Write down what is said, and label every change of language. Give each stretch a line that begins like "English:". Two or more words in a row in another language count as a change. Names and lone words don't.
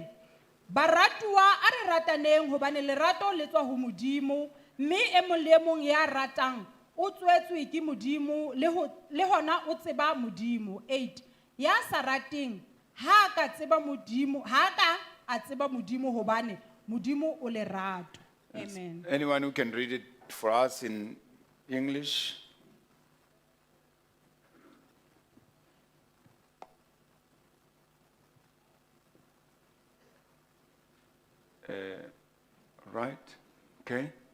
Southern Sotho: Baratuwa a re rataneng hobane lerato le tswa ho Modimo, mme e mong le e mong ya ratang o tswetswe ke Modimo le hona o tseba Modimo. 8. Ya sa rateng ha ka tseba Modimo, ha ka a tseba Modimo hobane Modimo o lerato. Amen.
English: Anyone who can read it for us in English? Right? Okay.